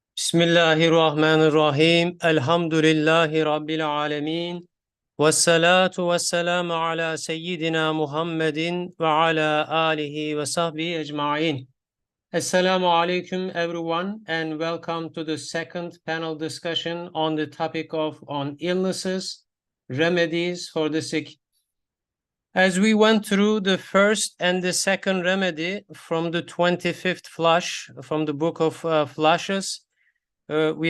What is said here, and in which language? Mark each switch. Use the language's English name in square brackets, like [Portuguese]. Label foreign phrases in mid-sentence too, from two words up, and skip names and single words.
[Arabic] بسم الله الرحمن الرحيم. الحمد لله رب العالمين. والصلاة والسلام على سيدنا محمد وعلى آله وصحبه أجمعين. السلام عليكم [English] everyone and welcome to the second panel discussion on the topic of illnesses, remedies for the sick. As we went through the first and the second remedy from the 25th flush from the book of flushes, we